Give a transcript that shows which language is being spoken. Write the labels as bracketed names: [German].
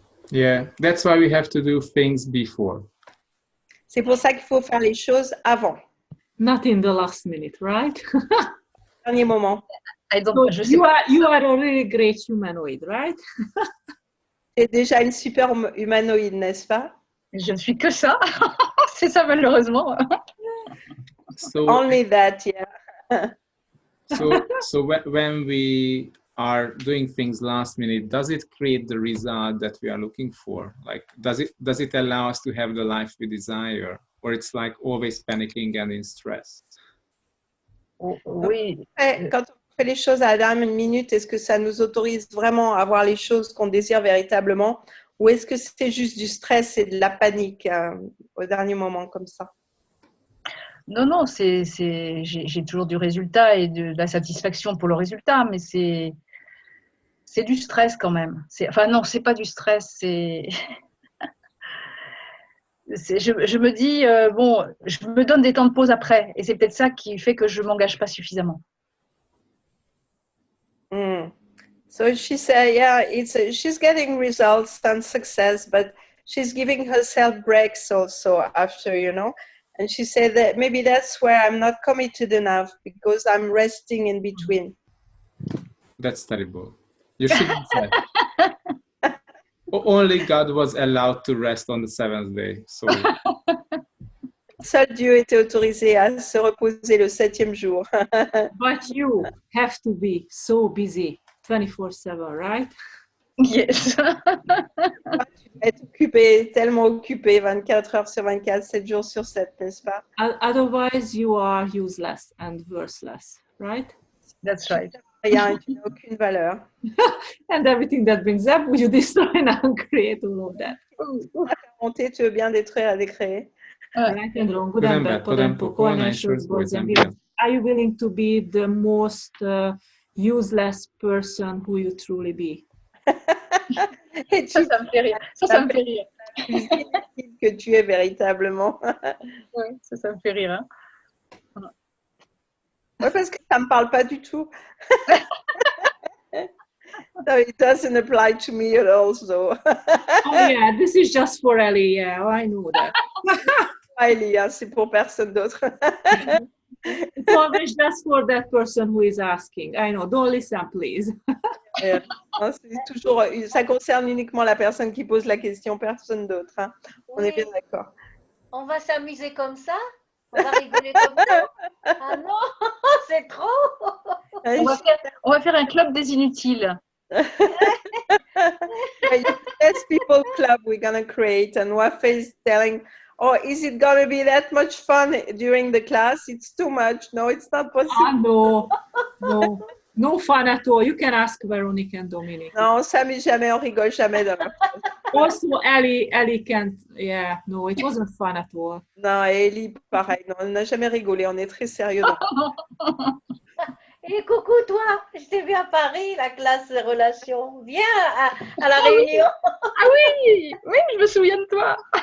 [English] Yeah, that's why we have to do things before. [French] C'est pour ça qu'il faut faire les choses avant. [English] Not in the last minute, right? [French] Dernier moment. [English] So you are a really great humanoid, right? [French] C'est déjà une super humanoïde, n'est-ce pas? Je ne suis que ça. C'est ça malheureusement. [English] So, only that, yeah. so when we are doing things last minute, does it create the result that we are looking for? Like, does it allow us to have the life we desire, or it's like always panicking and in stress? [French] Oui. Quand on fait les choses à la dernière minute, est-ce que ça nous autorise vraiment à avoir les choses qu'on désire véritablement, ou est-ce que c'est juste du stress et de la panique au dernier moment comme ça? Non, j'ai toujours du résultat et de la satisfaction pour le résultat, mais c'est du stress quand même. Enfin non, c'est pas du stress, je me dis, bon, je me donne des temps de pause après, et c'est peut-être ça qui fait que je ne m'engage pas suffisamment. [English] So she said, yeah, she's getting results and success, but she's giving herself breaks also after, you know. And she said that maybe that's where I'm not committed enough because I'm resting in between. That's terrible. You shouldn't say. Only God was allowed to rest on the seventh day. So. [French] Seul Dieu était autorisé à se reposer le 7e jour. [English] But you have to be so busy 24/7, right? Yes. [French] Tu dois être occupé, tellement occupé, 24 heures sur 24, 7 jours sur 7, n'est-ce pas? [English] Otherwise, you are useless and worthless, right? That's right. [French] Rien, tu n'as aucune valeur. [English] And everything that brings up, you destroy and create all of that. [French] Monter, tu veux bien détruire et décréer. [English] Right and wrong, good and bad, pot and poco, and answers, boys and girls. Are you willing to be the most useless person who you truly be? [French] Et ça me fait rire. Ça me fait rire. Que tu es véritablement. Ouais, ça me fait rire. Hein. Ouais, parce que ça ne me parle pas du tout. [English] So it doesn't apply to me at all. So. Oh yeah, this is just for Ellie. Yeah, I know that. [French] Ellie, hein, c'est pour personne d'autre. [English] It's always just for that person who is asking. I know. Don't listen, please. [French] Non, c'est toujours, ça concerne uniquement la personne qui pose la question, personne d'autre. Hein. On est bien d'accord. On va s'amuser comme ça. On va rigoler comme ça. Ah non, c'est trop. On va faire un club des inutiles. [English] Useless people club we're gonna create, and Wafe is telling, "Oh, is it gonna be that much fun during the class? It's too much. No, it's not possible." No fun at all. You can ask Veronique and Dominic. [French] Non, on s'amuse jamais, on rigole jamais dans la classe. [English] Also, Ellie can't. Yeah, no, it wasn't fun at all. [French] Non, et Ellie, pareil. Non, on n'a jamais rigolé. On est très sérieux. Et coucou toi, je t'ai vu à Paris, la classe de relations. Viens à la réunion. Ah oui, je me souviens de toi.